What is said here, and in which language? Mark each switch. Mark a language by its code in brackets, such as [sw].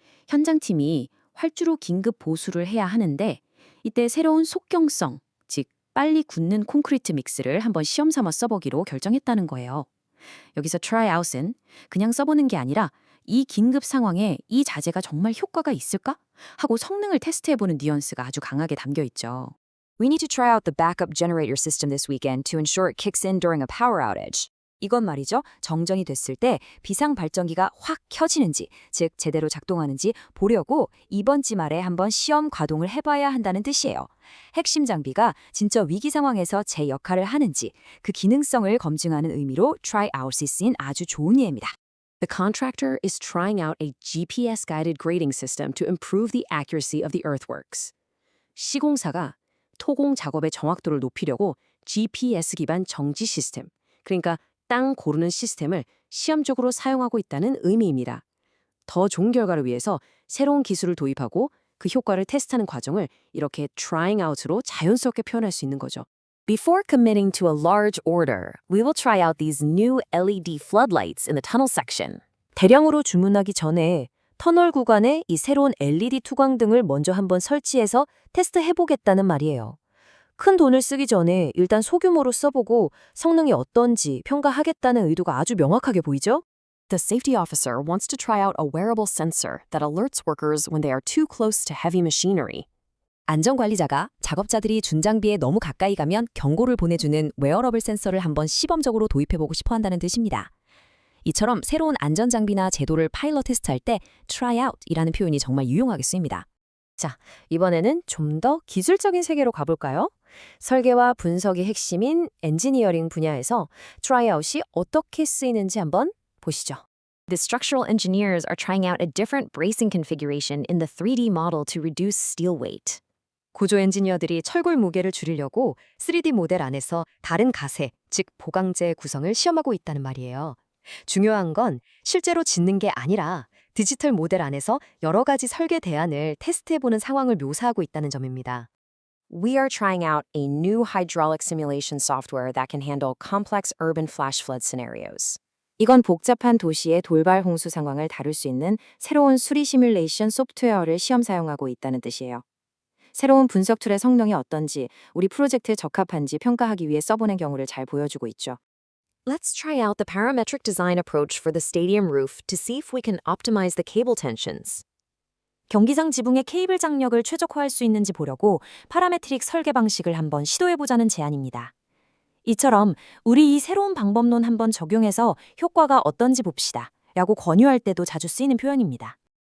[ko] 현장팀이 활주로 긴급 보수를 해야 하는데 이때 새로운 속경성, 즉 빨리 굳는 콘크리트 믹스를 한번 시험 삼아 써보기로 결정했다는 거예요. 여기서 try out은 그냥 써보는 게 아니라 이 긴급 상황에 이 자재가 정말 효과가 있을까? 하고 성능을 테스트해보는 뉘앙스가 아주 강하게 담겨 있죠. [en] We need to try out the backup generator system this weekend to ensure it kicks in during a power outage. [ko] 이건 말이죠. 정전이 됐을 때 비상 발전기가 확 켜지는지, 즉 제대로 작동하는지 보려고 이번 주말에 한번 시험 가동을 해봐야 한다는 뜻이에요. 핵심 장비가 진짜 위기 상황에서 제 역할을 하는지 그 기능성을 검증하는 의미로 try out이 쓰인 아주 좋은 예입니다. [en] The contractor is trying out a GPS-guided grading system to improve the accuracy of the earthworks. [ko] 시공사가 토공 작업의 정확도를 높이려고 GPS 기반 정지 시스템, 그러니까 땅 고르는 시스템을 시험적으로 사용하고 있다는 의미입니다. 더 좋은 결과를 위해서 새로운 기술을 도입하고 그 효과를 테스트하는 과정을 이렇게 trying out으로 자연스럽게 표현할 수 있는 거죠. [en] Before committing to a large order, we will try out these new LED floodlights in the tunnel section. [ko] 대량으로 주문하기 전에 터널 구간에 이 새로운 LED 투광등을 먼저 한번 설치해서 테스트해보겠다는 말이에요. 큰 돈을 쓰기 전에 일단 소규모로 써보고 성능이 어떤지 평가하겠다는 의도가 아주 명확하게 보이죠? [en] The safety officer wants to try out a wearable sensor that alerts workers when they are too close to heavy machinery. [ko] 안전관리자가 작업자들이 준장비에 너무 가까이 가면 경고를 보내주는 웨어러블 센서를 한번 시범적으로 도입해보고 싶어 한다는 뜻입니다. 이처럼 새로운 안전장비나 제도를 파일럿 테스트할 때 try out이라는 표현이 정말 유용하게 쓰입니다. 자, 이번에는 좀 더 기술적인 세계로 가볼까요? 설계와 분석이 핵심인 엔지니어링 분야에서 try out이 어떻게 쓰이는지 한번 보시죠. [en] The structural engineers are trying out a different bracing configuration in the 3D model to reduce steel weight. [ko] 구조 엔지니어들이 철골 무게를 줄이려고 3D 모델 안에서 다른 가세, 즉 보강재 구성을 시험하고 있다는 말이에요. 중요한 건 실제로 짓는 게 아니라 디지털 모델 안에서 여러 가지 설계 대안을 테스트해보는 상황을 묘사하고 있다는 점입니다. [en] We are trying out a new hydraulic simulation software that can handle complex urban flash flood scenarios. [ko] 이건 복잡한 도시의 돌발 홍수 상황을 다룰 수 있는 새로운 수리 시뮬레이션 소프트웨어를 시험 사용하고 있다는 뜻이에요. 새로운 분석 툴의 성능이 어떤지, 우리 프로젝트에 적합한지 평가하기 위해 써보는 경우를 잘 보여주고 있죠. [en] Let's try out the parametric design approach for the stadium roof to see if we can optimize the cable tensions. [ko] 경기장 지붕의 케이블 장력을 최적화할 수 있는지 보려고 파라메트릭 설계 방식을 한번 시도해보자는 제안입니다. 이처럼 우리 이 새로운 방법론 한번 적용해서 효과가 어떤지 봅시다 라고 권유할 때도 자주 쓰이는 표현입니다.